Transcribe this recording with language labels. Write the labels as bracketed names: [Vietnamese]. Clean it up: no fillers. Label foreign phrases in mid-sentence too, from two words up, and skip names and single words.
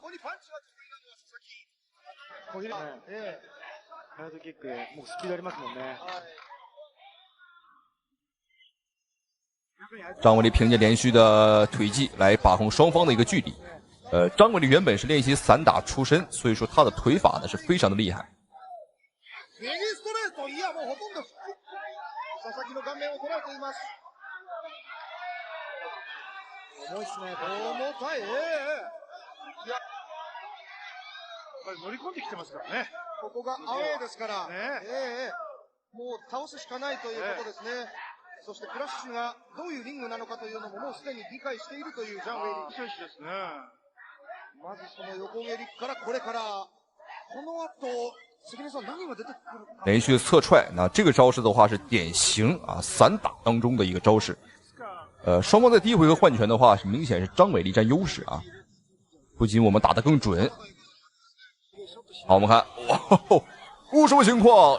[Chinese] 张伟丽凭借连续的腿技来把控双方的一个距离。张伟丽原本是练习散打出身，所以说他的腿法呢是非常的厉害。 [Japanese] 重いですね。重たい。乗り込んできてますからね。ここがアウェーですから、もう倒すしかないということですね。そしてクラッシュがどういうリングなのかというのももうすでに理解しているというジャン・ウェイリー選手ですね。まずその横蹴りからこれからこの後。 [Chinese] 连续侧踹，那这个招式的话是典型散打当中的一个招式。双方在第一回合换拳的话，是明显是张伟丽占优势不仅我们打得更准。好，我们看，什么情况？